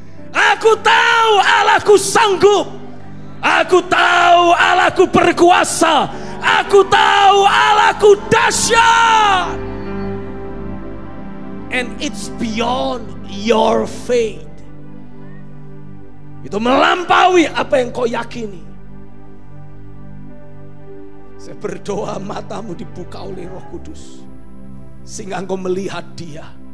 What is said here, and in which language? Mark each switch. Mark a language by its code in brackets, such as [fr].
[id] Aku tahu Allahku sanggup. Aku tahu Allahku berkuasa. Aku tahu Allahku dahsyat. [en] And it's beyond your faith. [id] Itu melampaui apa yang kau yakini. Saya berdoa matamu dibuka oleh Roh Kudus, sehingga engkau melihat dia.